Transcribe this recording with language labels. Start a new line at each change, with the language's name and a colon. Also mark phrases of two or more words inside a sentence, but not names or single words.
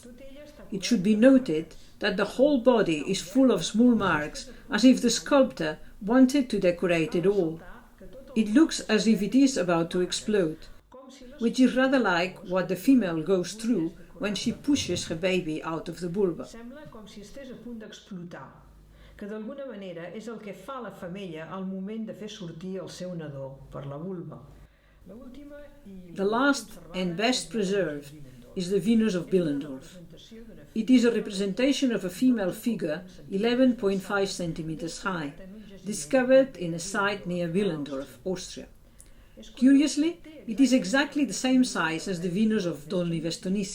English: It should be noted that the whole body is full of small marks, as if the sculptor wanted to decorate it all. It looks as if it is about to explode, which is rather like what the female goes through when she pushes her baby out of the vulva.
Catalan: Sembla com si estigués a punt d'explotar, que d'alguna manera és el que fa la femella al moment de fer sortir el seu nadó per la vulva.
English: The last and best preserved is the Venus of Willendorf. It is a representation of a female figure 11.5 centimeters high, discovered in a site near Willendorf, Austria. Curiously, it is exactly the same size as the Venus of Dolny-Vestonissi.